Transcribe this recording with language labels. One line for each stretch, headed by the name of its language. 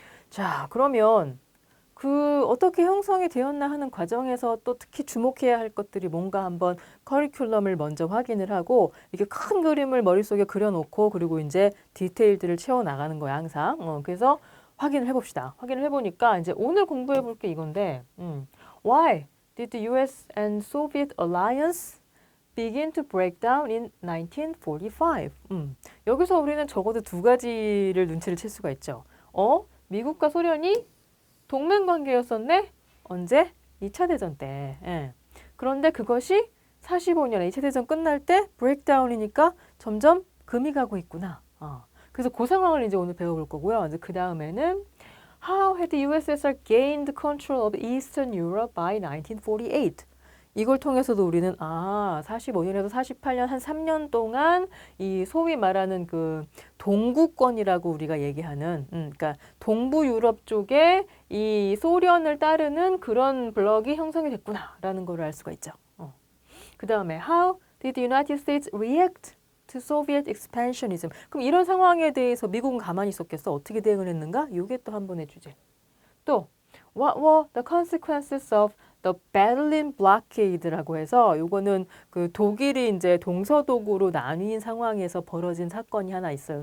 Korean: 자, 그러면 그 어떻게 형성이 되었나 하는 과정에서 또 특히 주목해야 할 것들이 뭔가 한번 커리큘럼을 먼저 확인을 하고 이렇게 큰 그림을 머릿속에 그려놓고 그리고 이제 디테일들을 채워나가는 거야 항상. 그래서 확인을 해봅시다. 확인을 해보니까 이제 오늘 공부해볼 게 이건데
English: Why did the US and Soviet alliance begin to break down in 1945?
Korean: 여기서 우리는 적어도 두 가지를 눈치를 챌 수가 있죠. 미국과 소련이 동맹 관계였었네? 언제? 2차 대전 때. 그런데 그것이 45년에 2차 대전 끝날 때 브레이크다운이니까 점점 금이 가고 있구나. 그래서 그 상황을 이제 오늘 배워볼 거고요. 이제 그 다음에는
English: How had the USSR gained control of Eastern Europe by 1948?
Korean: 이걸 통해서도 우리는 45년에서 48년 한 3년 동안 이 소위 말하는 그 동구권이라고 우리가 얘기하는 그러니까 동부 유럽 쪽에 이 소련을 따르는 그런 블록이 형성이 됐구나라는 걸 알 수가 있죠. 그 다음에
English: How did the United States react to Soviet expansionism?
Korean: 그럼 이런 상황에 대해서 미국은 가만히 있었겠어? 어떻게 대응을 했는가? 이게 또 한 번의 주제. 또
English: What were the consequences of
Korean: The Berlin Blockade라고 해서 요거는 그 독일이 이제 동서독으로 나뉜 상황에서 벌어진 사건이 하나 있어요.